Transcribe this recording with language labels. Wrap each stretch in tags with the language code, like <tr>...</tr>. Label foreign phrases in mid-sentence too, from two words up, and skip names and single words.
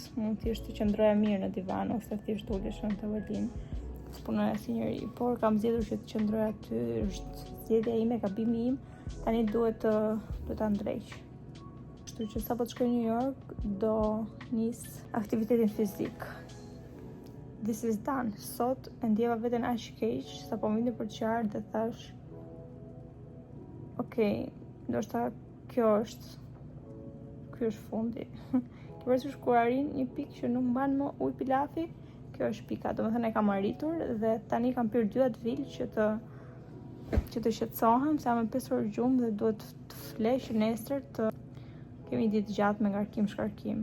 <sq>Mund thjesht të qëndroja mirë në divan, ose thjesht ulesh në tavolin, të punoja si njeri. Por kam zgjedhur që të qëndroja aty, është zgjedhja ime, gabimi im, tani duhet ta ndreq. Kështu që sapo të shkoj në New York, do nis aktivitetin fizik.</sq> <en>This is done.</en> <sq>Sot e ndjeva veten aq keq, sapo më vinte për qartë dhe thash, okej, ndoshta ky është fundi. Kjo është kur arrin një pikë që nuk mban më ujë pilafi, kjo është pika. Domethënë e kam arritur dhe tani kam pirë 2 Advil që të shqetësohem, se jam me 5 orë gjumë dhe duhet të flesh nesër të kemi ditë gjatë me ngarkim shkarkim.</sq>